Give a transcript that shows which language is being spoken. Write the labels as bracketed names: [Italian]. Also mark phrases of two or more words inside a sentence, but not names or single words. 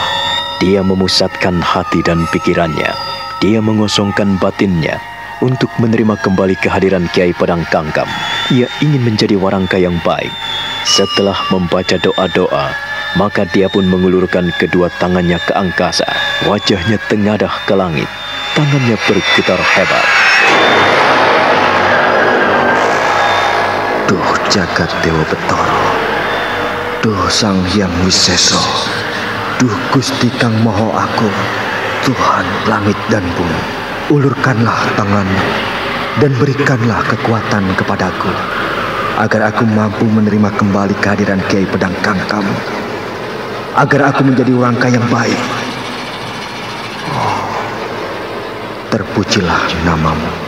[Indonesian] Dia memusatkan hati dan pikirannya. Dia mengosongkan batinnya untuk menerima kembali kehadiran Kiai Pedang Kangkam. Ia ingin menjadi warangka yang baik. Setelah membaca doa-doa, maka dia pun mengulurkan kedua tangannya ke angkasa. Wajahnya tengadah ke langit. Tangannya bergetar hebat. [Javanese] Duh jagat Dewa Betara, duh Sang Hyang Wiseso, duh Gusti Kang Moho Agung, [Indonesian] Tuhan langit dan bumi, ulurkanlah tanganmu dan berikanlah kekuatan kepadaku, agar aku mampu menerima kembali kehadiran Kiai Pedang Kangkam, agar aku menjadi warangka yang baik. Terpujilah namamu.